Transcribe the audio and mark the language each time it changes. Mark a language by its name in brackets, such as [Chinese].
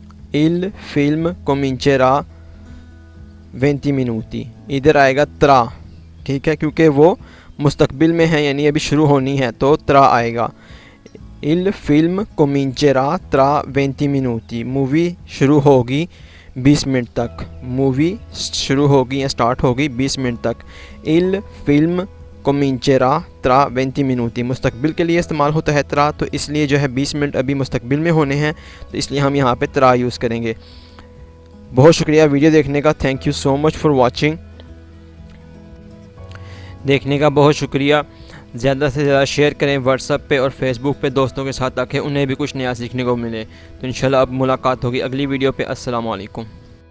[Italian] il film comincerà 20 minuti. [Urdu] ادھر آئے گا ترا. ٹھیک ہے. کیونکہ وہ مستقبل میں ہے یعنی ابھی شروع ہونی ہے تو ترا آئے گا. [Italian] il film comincerà tra 20 minuti. [Urdu] Movie شروع ہوگی 20 منٹ تک. مووی شروع ہوگی یا سٹارٹ ہوگی 20 منٹ تک. [Italian] il film comincerà tra 20 minuti. [Urdu] مستقبل کے لیے استعمال ہوتا ہے ترا، تو اس لیے جو ہے 20 منٹ ابھی مستقبل میں ہونے ہیں تو اس لیے ہم یہاں پہ ترا یوز کریں گے. بہت شکریہ ویڈیو دیکھنے کا. [English] Thank you so much for watching. [Urdu] دیکھنے کا بہت شکریہ. زیادہ سے زیادہ شیئر کریں واٹس ایپ پہ اور فیس بک پہ دوستوں کے ساتھ، تاکہ انہیں بھی کچھ نیا سیکھنے کو ملے۔ تو انشاءاللہ اب ملاقات ہوگی اگلی ویڈیو پہ۔ السلام علیکم۔